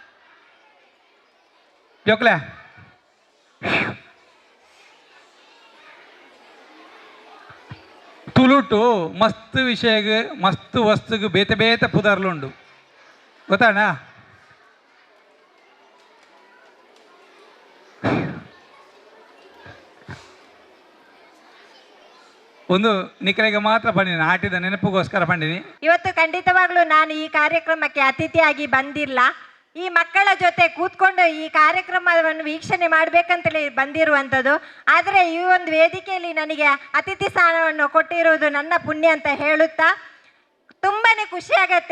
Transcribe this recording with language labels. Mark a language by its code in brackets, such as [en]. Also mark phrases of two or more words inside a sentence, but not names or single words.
[tcy] ಜೋಕ್ಲೆ ತುಳುಟು ಮಸ್ತ್ ವಿಷಯಗೆ ಮಸ್ತ್ ವಸ್ತುಗೆ ಬೇತೆ ಬೇತೆ ಪುದರ್ಲುಂಡು ಗೊತ್ತಾಣ ಒಂದು ನಿಖಲೆಗೆ ಮಾತ್ರ ಬಂದಿನಿ ಆಟಿದ ನೆನಪಿಗೋಸ್ಕರ ಬಂದಿನಿ. [kn] ಇವತ್ತು ಖಂಡಿತವಾಗ್ಲೂ ನಾನು ಈ ಕಾರ್ಯಕ್ರಮಕ್ಕೆ ಅತಿಥಿಯಾಗಿ ಬಂದಿಲ್ಲ. ಈ ಮಕ್ಕಳ ಜೊತೆ ಕೂತ್ಕೊಂಡು ಈ ಕಾರ್ಯಕ್ರಮವನ್ನು ವೀಕ್ಷಣೆ ಮಾಡಬೇಕಂತಲೇ ಬಂದಿರುವಂಥದ್ದು. ಆದರೆ ಈ ಒಂದು ವೇದಿಕೆಯಲ್ಲಿ ನನಗೆ ಅತಿಥಿ ಸ್ಥಾನವನ್ನು ಕೊಟ್ಟಿರುವುದು ನನ್ನ ಪುಣ್ಯ ಅಂತ ಹೇಳುತ್ತಾ ತುಂಬಾ ಖುಷಿಯಾಗತ್ತೆ.